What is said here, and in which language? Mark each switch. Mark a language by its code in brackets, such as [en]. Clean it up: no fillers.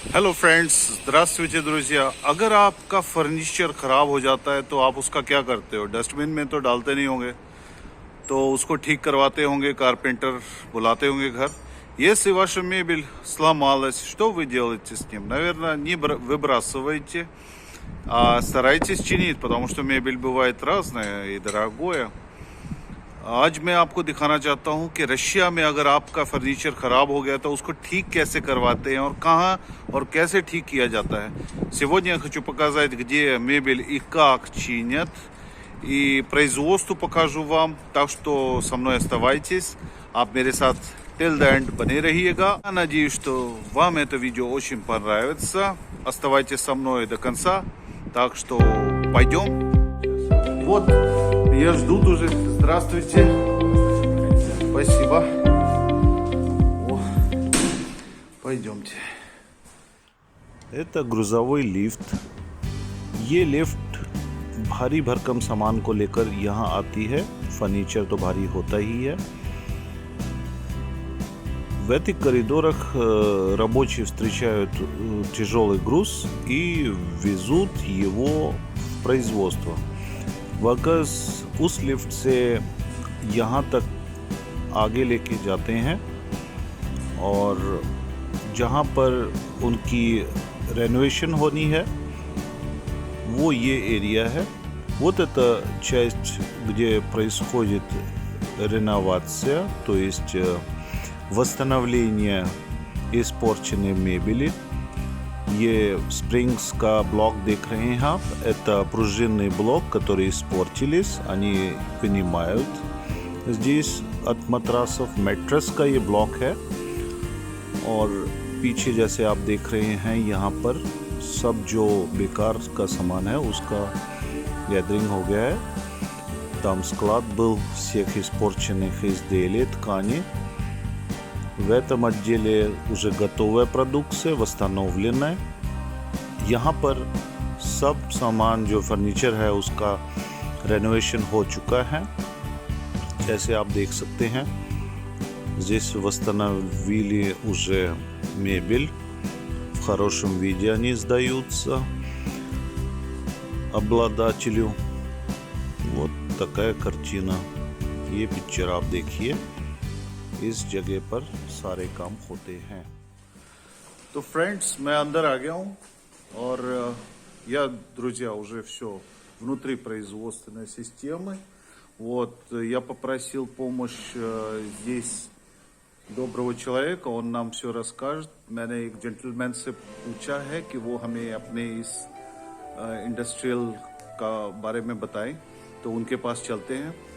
[hi] Hello friends, [ru] здравствуйте друзьया। [hi] अगर आपका furniture ख़राब हो जाता है तो आप उसका क्या करते हो? डस्टबिन में तो डालते नहीं होंगे, तो उसको ठीक करवाते होंगे, कारपेंटर बुलाते होंगे घर. [ru] Если ваша мебель сломалась, что вы делаете с ним? Наверное, не выбрасываете, а старайтесь чинить, потому что мебель бывает разная и дорогое. [hi] आज मैं आपको दिखाना चाहता हूँ कि रशिया में अगर आपका फर्नीचर ख़राब हो गया तो उसको ठीक कैसे करवाते हैं और कहाँ और कैसे ठीक किया जाता है. [ru] Сегодня я хочу показать, где мебель и как чинят. И производство покажу вам, так что со мной оставайтесь. [hi] आप मेरे साथ [en] till the end [hi] बने रहिएगा. [ru] Я надеюсь, что вам это видео очень понравится. Оставайтесь со мной до конца. Так что пойдем. Вот, меня ждут уже. Здравствуйте. Спасибо. О, пойдемте. Это грузовой लिफ्ट. [hi] ये लिफ्ट भारी भरकम सामान को लेकर यहाँ आती है. फर्नीचर तो भारी होता ही है. [ru] В этих коридорах рабочие встречают тяжелый груз и везут его в производство. [hi] वर्कर्स उस लिफ्ट से यहाँ तक आगे लेके जाते हैं और जहाँ पर उनकी रेनोवेशन होनी है वो ये एरिया है. [ru] Вот эта часть, где происходит реновация, то есть восстановление испорченной мебели. [hi] ये स्प्रिंग्स का ब्लॉक देख रहे हैं आप. [ru] Это пружинный блок, которые испортились, они вынимают. Здесь от матрасов [hi] मैट्रेस का ये ब्लॉक है. और पीछे जैसे आप देख रहे हैं यहाँ पर सब जो बेकार का सामान है उसका गैदरिंग हो गया है. [ru] Там склад был всех испорченных изделий, ткани. В этом отделе уже готовая продукция, восстановленная. [hi] यहाँ पर सब सामान जो फर्नीचर है उसका रेनोवेशन हो चुका है. जैसे आप देख सकते हैं, [ru] здесь восстановили уже мебель. В хорошем виде они сдаются обладателю. Вот такая कартина. [hi] ये पिक्चर आप देखिए. इस जगह पर सारे काम होते हैं. तो फ्रेंड्स, मैं अंदर आ गया हूँ. और [ru] я, друзья, уже все внутри производственной системы. Вот, я попросил помощь здесь доброго человека, он нам все расскажет. [hi] मैंने एक जेंटलमैन से पूछा है कि वो हमें अपने इस इंडस्ट्रियल का बारे में बताएं, तो उनके पास चलते हैं.